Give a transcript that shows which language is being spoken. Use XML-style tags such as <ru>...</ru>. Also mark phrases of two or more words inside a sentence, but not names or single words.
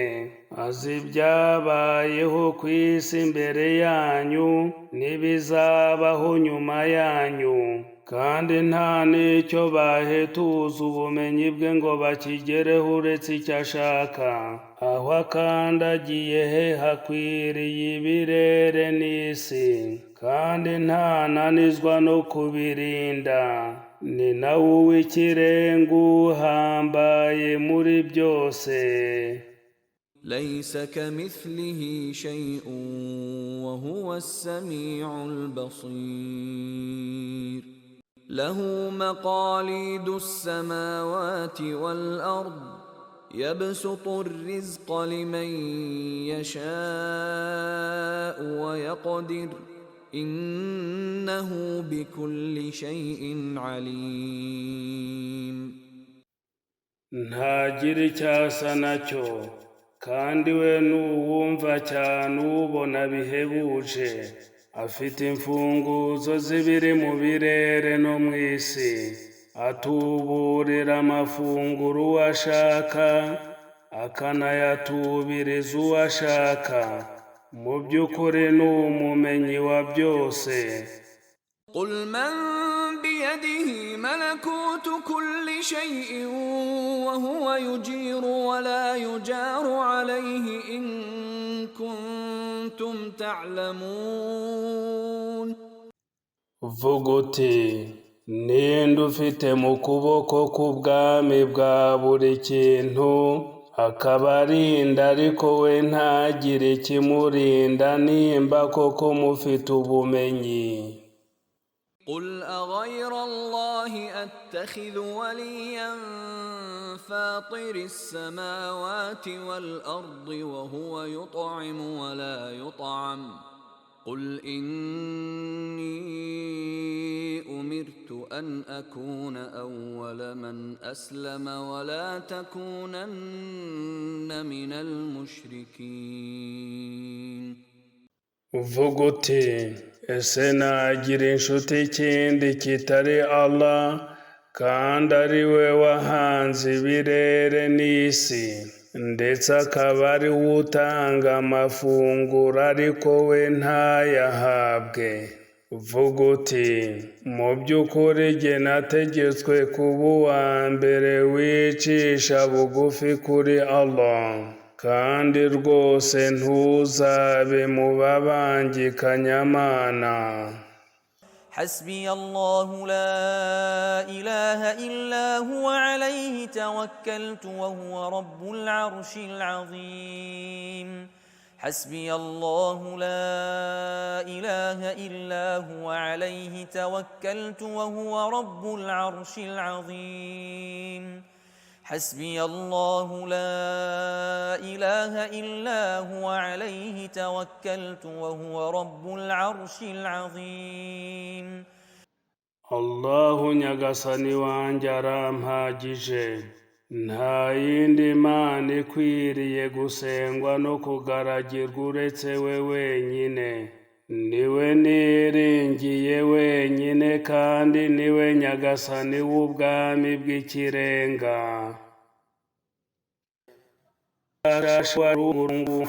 <rw>Azi ibyabayeho ku isi mbere yanyu n'ibizabaho nyuma yanyu, kandi nta n'icyo bahetuza ubumenyi bwe ngo bakigereho uretse icyo ashaka. Aho akandagiye he hakwiriye ibirere n'isi, kandi ntananizwa no kubirinda. Ni nawe uw'ikirenga uhambaye muri byose.</rw> <ar>ليس كمثله شيء وهو السميع البصير. له مقاليد السماوات والأرض يبسط الرزق لمن يشاء ويقدر إنه بكل شيء عليم.</ar> <rw>ntagira icyasa nacyo, kandi we n'uwumva cyane ubona bihebuje. Afite imfunguzo z'ibiri mu birere no mu isi, atuburira amafunguro uwo ashaka akanayatubiriza uwo ashaka. Mu by'ukuri ni umumenyi wa byose.</rw> <ar>قل من بيده ملكوت كل شيء وهو يجير ولا يجار عليه إن كنتم تعلمون.</ar> <rw>Vuga uti, ninde ufite mu kuboko k'ubwami bwa buri kintu akaba arinda ariko we ntagire ikimurinda, nimba koko mufite ubumenyi.</rw> <ar>قل أغير الله أتخذ وليا فاطر السماوات والأرض وهو يطعم ولا يطعم. قل إني أمرت أن أكون أول من أسلم ولا تكونن من المشركين.</ar> <rw>Uvuga uti, ese nagira inshuti ikindi kitari Allah, kandi ari we wahanze ibirere n'isi, ndetse akaba ari we utanga amafunguro ariko we ntayahabwe. Uvuga uti, mu by'ukuri jye nategetswe kuba uwa mbere wicisha bugufi kuri Allah, kandi rwose ntuzabe mu babangikanyamana.</rw> <ar>حسبي الله لا إله إلا هو عليه توكلت وهو رب العرش العظيم. حسبي الله لا إله إلا هو عليه توكلت وهو رب العرش العظيم. حسبي الله لا إله إلا هو عليه توكلت وهو رب العرش العظيم.</ar> <rw>Allahu nyagasani wanjye arampagije, nta yindi mana ikwiriye gusengwa no kugaragirwa uretse we wenyine. Niwe niringiye wenyine, kandi niwe nyagasani w'ubwami bw'ikirenga.</rw>